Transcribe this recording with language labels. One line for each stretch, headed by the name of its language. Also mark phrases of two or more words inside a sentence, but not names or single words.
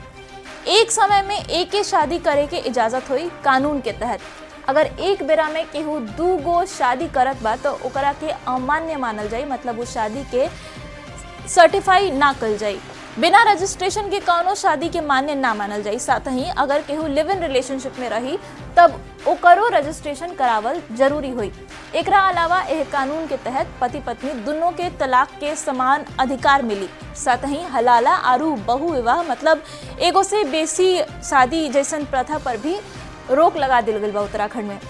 Bhojpuri: एक समय में एक ही शादी करे के इजाजत हुई कानून के तहत। अगर एक बेरा में केहू 2 गो शादी करत बा तो ओकरा के अमान्य मानल जाई, मतलब उस शादी के सर्टिफाई ना कल जाई। बिना रजिस्ट्रेशन के कौनो शादी के मान्य ना मानल जाई। साथ ही अगर केहू
English: live in relationship
Bhojpuri: में रही तब ओकरो रजिस्ट्रेशन करावल जरूरी हुई। एकरा अलावा यह कानून के तहत पति पत्नी दोनों के तलाक के समान अधिकार मिली। साथ ही हलाला आरू बहु विवाह, मतलब एगो से बेसी शादी जैसन प्रथा पर भी रोक लगा दिल गई बा उत्तराखंड में।